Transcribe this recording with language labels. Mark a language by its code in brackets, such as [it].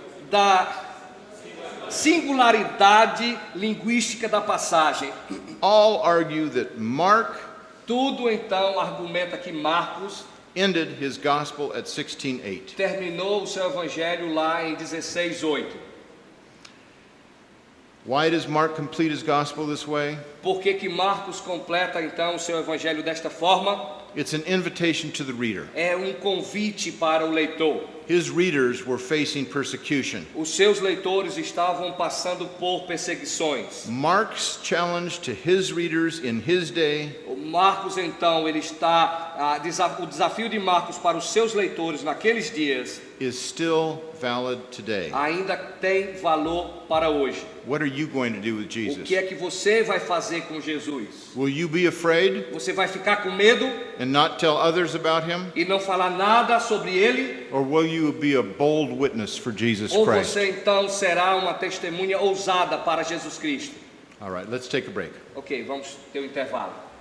[pt] da singularidade linguística da passagem. [en] all argue that Mark [pt] Tudo então argumenta que Marcos [en] ended his gospel at 16:8. [pt] terminou o seu evangelho lá em 16:8. [en] Why does Mark complete his gospel this way? [pt] Por que Marcos completa então o seu evangelho desta forma? [en] It's an invitation to the reader. [pt] É um convite para o leitor. [en] His readers were facing persecution. [pt] Os seus leitores estavam passando por perseguições. [en] Mark's challenge to his readers in his day [pt] Marcos então ele está o desafio de Marcos para os seus leitores naqueles dias [en] is still valid today. [pt] ainda tem valor para hoje. [en] What are you going to do with [pt] O [en] Jesus? [pt] que é que você vai fazer com Jesus? [en] Will you be afraid [pt] Você vai ficar com medo [en] and not tell others about him? [pt] e não falar nada sobre ele? [en] Or will you be a bold witness for Jesus [pt] Ou [en] Christ? [pt] você então será uma testemunha ousada para Jesus Cristo? [en] All right, let's take a break. [pt] Ok, vamos ter um intervalo.